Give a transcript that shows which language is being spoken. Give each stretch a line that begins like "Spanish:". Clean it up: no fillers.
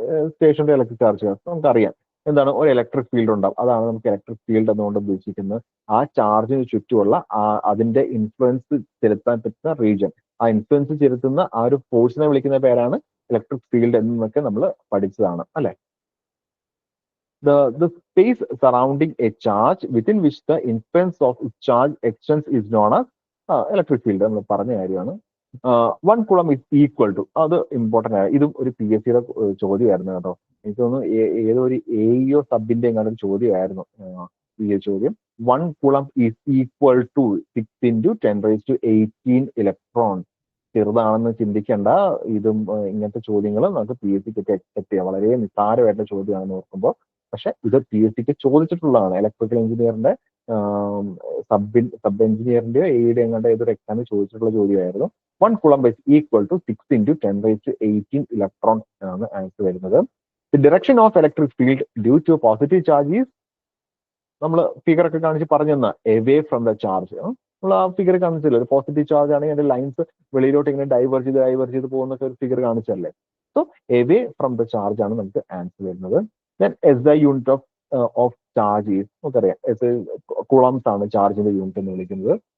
Malayalam: Stationery electric charge നമുക്കറിയാം എന്താണ്, ഒരു ഇലക്ട്രിക് ഫീൽഡ് ഉണ്ടാവും. അതാണ് നമുക്ക് ഇലക്ട്രിക് ഫീൽഡ് എന്നുകൊണ്ട് ഉദ്ദേശിക്കുന്നത്. ആ ചാർജിന് ചുറ്റുമുള്ള അതിന്റെ ഇൻഫ്ലുവൻസ് ചെലുത്താൻ പറ്റുന്ന റീജിയൻ, ആ ഇൻഫ്ലുവൻസ് ചെലുത്തുന്ന ആ ഒരു ഫോഴ്സിനെ വിളിക്കുന്ന പേരാണ് ഇലക്ട്രിക് ഫീൽഡ് എന്നൊക്കെ നമ്മൾ പഠിച്ചതാണ് അല്ലെ.
English: The space surrounding a charge within which the influence of charge extends is known as electric field.
Malayalam: നമ്മൾ പറഞ്ഞ കാര്യമാണ്.
English: 1 coulomb is equal to,
Malayalam: അത് ഇമ്പോർട്ടന്റ് ആണ്. ഇതും ഒരു PSCയുടെ ചോദ്യമായിരുന്നു കേട്ടോ. എനിക്ക് തോന്നുന്നു ഏതോ ഒരു AEO സബിന്റെ എങ്ങാനും ചോദ്യമായിരുന്നു ഈ ചോദ്യം.
English: 1 coulomb is equal to 6 × 10⁻18 electron.
Malayalam: ചെറുതാണെന്ന് ചിന്തിക്കേണ്ട. ഇതും ഇങ്ങനത്തെ ചോദ്യങ്ങൾ നമുക്ക് PSCക്ക് എക്സ്പെക്ട് ചെയ്യാം. വളരെ നിസ്സാരമായിട്ടുള്ള ചോദ്യമാണെന്ന് ഓർക്കുമ്പോൾ. പക്ഷെ ഇത് PSCക്ക് ചോദിച്ചിട്ടുള്ളതാണ്. ഇലക്ട്രിക്കൽ എഞ്ചിനീയറിന്റെ സബ് എഞ്ചിനീയറിന്റെയോ AEയുടെ എങ്ങാണ്ട് ഏതൊരു എക്സാമിൽ ചോദിച്ചിട്ടുള്ള ചോദ്യമായിരുന്നു.
English: 1 coulomb is equal to 6 × 10⁻18 electron
Malayalam: ആണ് ആൻസർ വരുന്നത്.
English: The direction of electric field due to positive charge is,
Malayalam: നമ്മൾ ഫിഗർ ഒക്കെ കാണിച്ച് പറഞ്ഞു തന്ന,
English: away from the charge.
Malayalam: നമ്മൾ ആ ഫിഗർ കാണിച്ചല്ലോ, ഒരു പോസിറ്റീവ് ചാർജ് ആണെങ്കിൽ അതിന്റെ ലൈൻസ് വെളിയിലോട്ട് ഇങ്ങനെ ഡൈവേർജ് ചെയ്ത് പോകുന്നൊക്കെ ഒരു figure കാണിച്ചല്ലേ. So
English: away from the charge
Malayalam: ആണ് നമുക്ക് ആൻസർ വരുന്നത്.
English: then SI unit of charge is,
Malayalam: നമുക്കറിയാം കൂളംസ് ആണ് ചാർജിന്റെ യൂണിറ്റ് എന്ന് വിളിക്കുന്നത്.